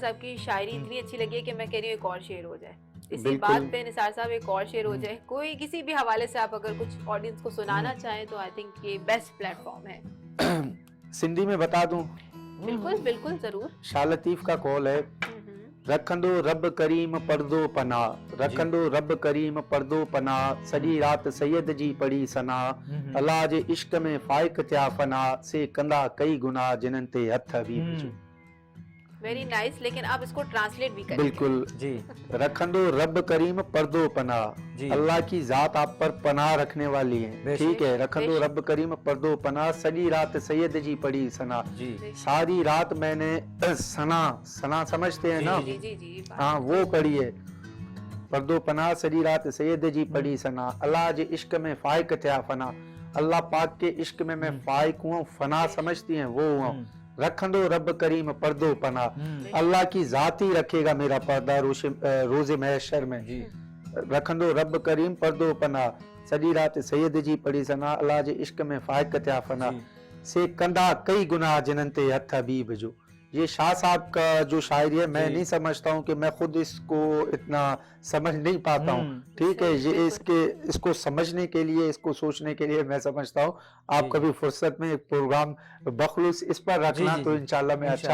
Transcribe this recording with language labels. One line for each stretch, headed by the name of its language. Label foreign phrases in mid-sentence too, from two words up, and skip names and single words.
Hindi: साहब की शायरी इतनी अच्छी लगी है कि मैं कह रही हूँ एक और शेर हो जाए इसी बिल्कुल। बात पे। निसार साहब एक और शेर हो जाए, कोई किसी भी हवाले से आप अगर कुछ ऑडियंस को सुनाना चाहें तो
English: I think
Hindi: ये
English: best platform
Hindi: है। सिंधी में बता दूं, बिल्कुल बिल्कुल जरूर। शाह लतीफ का कॉल है,
Sindhi: रखंदो रब करीम पर्दो पना, रखंदो रब करीम पर्दो पना, सॼी रात सैयद जी पढ़ी सना, अल्लाह जे इश्क में फाइक थिया फना, से कंदा कई गुनाह जिन्हनि ते हथ हबीब जो।
English: very nice,
Hindi: लेकिन आप इसको ट्रांसलेट भी करें। बिल्कुल, जी
Sindhi: रखंदो रब करीम पर्दो पना,
Hindi: जी। अल्लाह की जात आप पर पनाह रखने वाली है, बेशक, ठीक है। रखंदो बेशक।
Sindhi: रब करीम पर्दो पना, सॼी रात सैयद जी पढ़ी सना,
Hindi: जी सारी रात मैंने सना समझते हैं ना, जी जी जी बात। हाँ वो पढ़ी है,
Sindhi: पर्दो पना सॼी रात सैयद जी पढ़ी सना, अल्लाह जे इश्क में फाइक थिया फना,
Hindi: अल्लाह पाक के इश्क में मैं फाइक हुआ, फना समझती हैं वो हुआ।
Sindhi: रखंदो रब करीम पर्दो पना,
Hindi: अल्लाह की जात ही रखेगा मेरा पर्दा रोजे महशर में। जी
Sindhi: रखंदो रब करीम पर्दो पना, सॼी रात सैयद जी पढ़ी सना, अल्लाह जे इश्क में फाइक थिया फना,
Hindi: जी।
Sindhi: से कंदा कई गुनाह जिन्हनि ते हथ हबीब जो।
Hindi: ये शाह साहब का जो शायरी है मैं जी। नहीं समझता हूँ कि मैं खुद इसको इतना समझ नहीं पाता हूँ। ठीक है, सही, ये बिल्कुल। इसको समझने के लिए, इसको सोचने के लिए मैं समझता हूँ आप जी, कभी फुर्सत में एक प्रोग्राम बखलूस इस पर जी रखना जी तो जी इंशाल्लाह मैं अच्छा